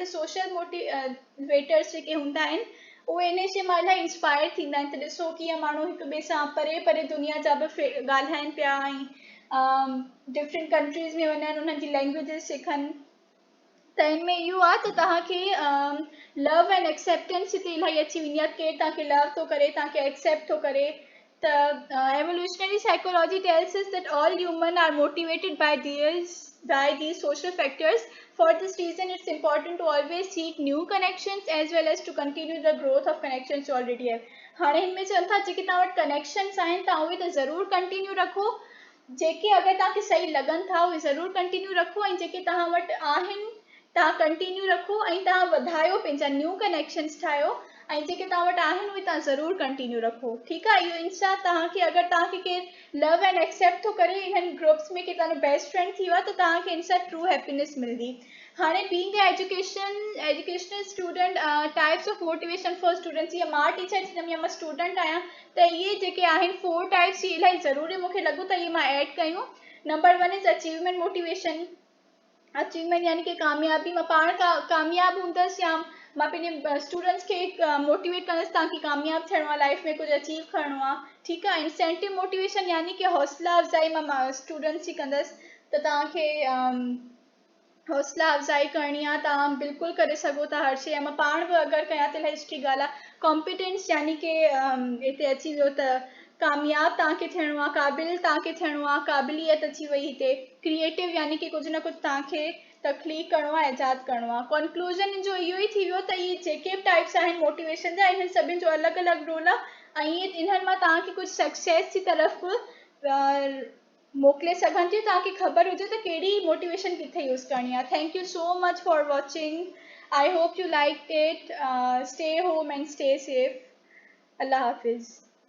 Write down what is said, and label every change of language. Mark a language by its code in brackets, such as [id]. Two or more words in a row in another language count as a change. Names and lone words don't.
[sd] त [en] social motivators [sd] जेके हूंदा आहिनि उहे इन शइ मां इलाही इंस्पायर थींदा आहिनि, त ॾिसो कीअं माण्हू हिक ॿिए सां परे परे दुनिया जा बि ॻाल्हाइनि पिया, ऐं [en] different countries [sd] में वञनि, उन्हनि जी लैंग्वेजिस सिखनि। त हिन में इहो आहे त तव्हांखे [en] love and acceptance [sd] हिते इलाही अची वेंदी आहे, केरु तव्हांखे लव थो करे, तव्हांखे एक्सेप्ट थो करे। [en] त evolutionary psychology tells us that all human are motivated by these social factors. For this reason, it's important to always seek new connections as well as to continue the growth of connections you already have. [sd] हाणे हिन में चवनि था जेके तव्हां वटि कनेक्शन्स आहिनि तव्हां उहे त ज़रूरु कंटिन्यू रखो, जेके अगरि तव्हांखे सही लॻनि था उहे ज़रूरु कंटिन्यू रखो, ऐं जेके तव्हां वटि आहिनि तव्हां कंटिन्यू रखो, ऐं तव्हां वधायो, पंहिंजा [en] new connections [sd] ठाहियो, ऐं जेके तव्हां वटि आहिनि उहे तव्हां ज़रूरु कंटिन्यू रखो। ठीकु आहे, इहो इंस्टा तव्हांखे अगरि तव्हांखे केरु [en] love and accept [sd] थो करे इन्हनि ग्रुप्स में, के तव्हांजो [en] best friend [sd] थी वियो आहे, त तव्हांखे इनसां [en] true happiness [sd] मिलंदी। हाणे [en] being educational student, types of motivation for students, [sd] या मां टीचर थींदमि या मां स्टूडेंट आहियां, त इहे जेके आहिनि 4 टाइप्स, इहे इलाही ज़रूरी मूंखे लॻो त इहे मां ऐड कयूं। [en] number 1 is achievement motivation. [sd] अचीवमेंट यानी कि कामयाबी, मां पाण कामयाबु हूंदसि, या मां पंहिंजे स्टूडेंट्स खे मोटिवेट कंदसि तव्हांखे कामयाबु थियणो आहे, लाइफ में कुझु अचीव करिणो आहे। ठीकु आहे, [en] incentive motivation [sd] यानी कि हौसला अफ़ज़ाई मां स्टूडेंट्स जी कंदसि, त तव्हांखे हौसला अफ़ज़ाई करणी आहे तव्हां बिल्कुलु करे सघो था हर शइ। मां पाण बि अगरि कयां त इलाही सुठी ॻाल्हि आहे। कॉम्पिटेंस यानी की हिते अची वियो त कामयाबु तव्हांखे थियणो आहे, क़ाबिल तव्हांखे थियणो आहे, क़ाबिलियत अची वई हिते। क्रिएटिव यानी की कुझु न कुझु तव्हांखे तख़लीक़ करिणो आहे, इजाद करिणो आहे। कंक्लूजन जो इहो ई थी वियो त इहे जेके बि टाइप्स आहिनि मोटिवेशन जा, इन्हनि सभिनि जो अलॻि अलॻि रोल आहे ऐं इन्हनि मां तव्हांखे कुझु सक्सेस जी तरफ़ मोकिले सघनि थियूं, तव्हांखे ख़बर हुजे त कहिड़ी मोटिवेशन किथे यूज़ करणी आहे। [en] Thank you so much for watching. I hope you like it. stay home and stay safe. [ur] اللہ حافظ.